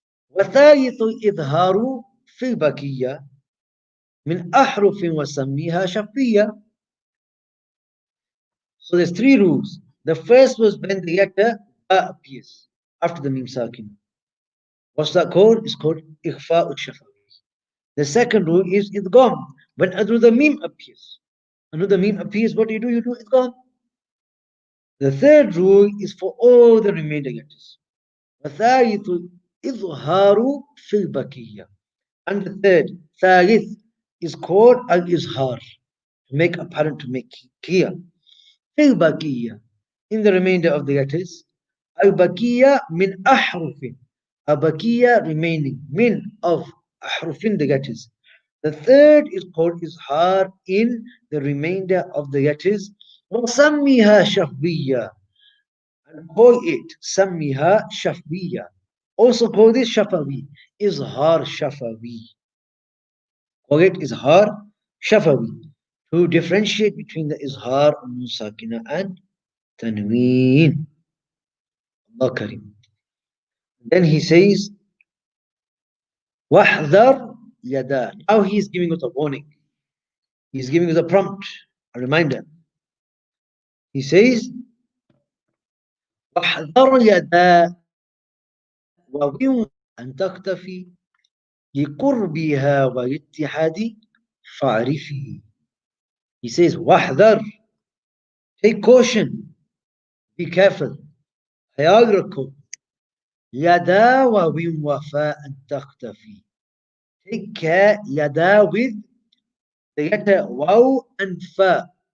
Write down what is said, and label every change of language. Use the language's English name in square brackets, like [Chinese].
[Arabic] وثالث إظهار في البقية من أحرف وسميها شفية. [English] So there's three rules. The first was when the letter ba appears after the meem sakin. What's that called? It's called Ikhfa Shafawi. The second rule is idgham. When another meme appears, what do? You do idgham. The third rule is for all the remaining letters. [Arabic] وثالث الإظهار في البقية. [English] And the third, ثالث, is called al-izhar, to make apparent, to make clear. [Arabic] في البقية, [English] in the remainder of the letters. Al-baqiyya min ahrufin. Al-baqiyya, remaining. Min, of ahrufin, the letters. The third is called izhar, in the remainder of the letters. [Arabic] وَسَمِّهَا شَفْوِيَّةً, [English] and call it Sammiha Shafwiya. Also call this Shafawi, Izhar Shafawi. Call it Izhar Shafawi, to differentiate between the Izhar, Nun Sakina, and Tanween. Allah Karim. Then he says, Wahdar Yada. Now he is giving us a warning. He is giving us a prompt, a reminder. He says, Wahdar Yada [Arabic] وَوِنْ أَنْ تَخْتَفِي لِقُرْبِهَا وَالِاتِّحَادِ فَاعْرِفِي. [English] He says, Wahdar, take caution, be careful. Hayagrakul. Yada wa win wafa and takhtafi. Take care, yada, with the letter waw and fa.